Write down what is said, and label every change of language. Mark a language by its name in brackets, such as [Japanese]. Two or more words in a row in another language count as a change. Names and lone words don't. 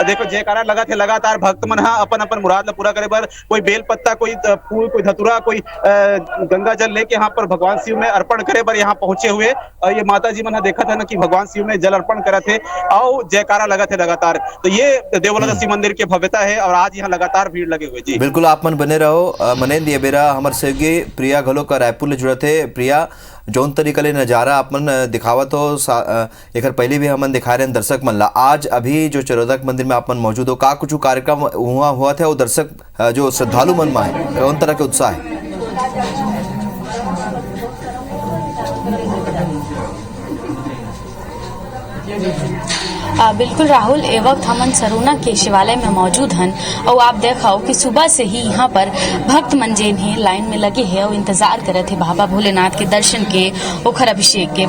[Chhattisgarhi] देखो जयकारा लगा थे लगातार भक्त मन अपन अपन मुराद ला पूरा करे बर कोई बेल पत्ता, कोई फूल, कोई धतूरा, कोई गंगा जल लेके यहाँ पर भगवान शिव में अर्पण करे बर यहाँ पहुंचे हुए। और ये माता जी मन देखा था ना कि भगवान शिव में जल अर्पण करे थे और जयकारा लगा थे लगातार। तो ये देवोलता शिव मंदिर की भव्यता है और आज यहाँ लगातार भीड़ लगे हुए। जी बिल्कुल, आप मन बने रहो। मने दिए बेरा हमर सहयोगी प्रिया घलो का रायपुर ले जुड़े थे। प्रिया, जौन तरीका ले नजारा आपन दिखावत हो एकर पहले भी हमन दिखा रहे हैं दर्शक मन ला। आज अभी जो चरोदक मंदिर में आपन मौजूद हो, का कुछ कार्यक्रम हुआ थे और दर्शक जो श्रद्धालु मन में है कौन तरह के उत्साह है? बिल्कुल राहुल, ए वक्त हमन सरोना के शिवालय में मौजूद हन और आप देखो कि सुबह से ही यहाँ पर भक्त मन जेन है लाइन में लगे हैं और इंतजार करे थे बाबा भोलेनाथ के दर्शन के, ओखर अभिषेक के।